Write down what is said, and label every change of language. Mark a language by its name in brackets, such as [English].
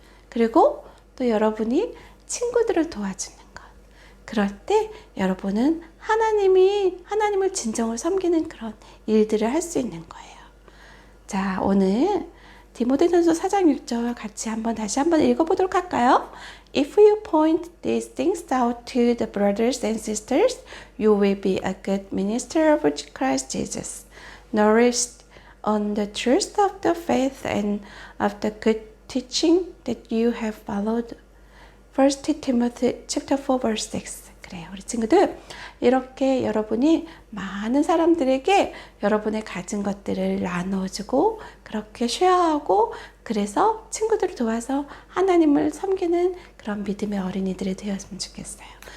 [Korean] 그리고 또 여러분이 친구들을 도와주는 것. 그럴 때 여러분은 하나님을 진정으로 섬기는 그런 일들을 할 수 있는 거예요. 자, 오늘 디모데전서 4장 6절 같이 다시 한번 읽어보도록 할까요? [English] If you point these things out to the brothers and sisters, you will be a good minister of Christ Jesus, nourished on the truth of the faith and of the good teaching that you have followed. 1 Timothy chapter 4 verse 6. [Korean] 그래요. 우리 친구들, 이렇게 여러분이 많은 사람들에게 여러분의 가진 것들을 나눠주고 그렇게 쉐어하고 그래서 친구들을 도와서 하나님을 섬기는 그런 믿음의 어린이들이 되었으면 좋겠어요.